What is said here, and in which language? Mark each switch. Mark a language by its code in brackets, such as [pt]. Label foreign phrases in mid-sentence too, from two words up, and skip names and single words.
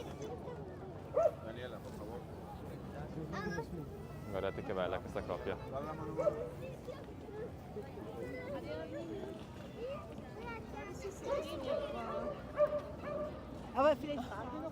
[es] Daniela, por favor. [it] Guardate che bella questa coppia. [es] Dale la mano a mamá. [it] Ah, fila in fardo.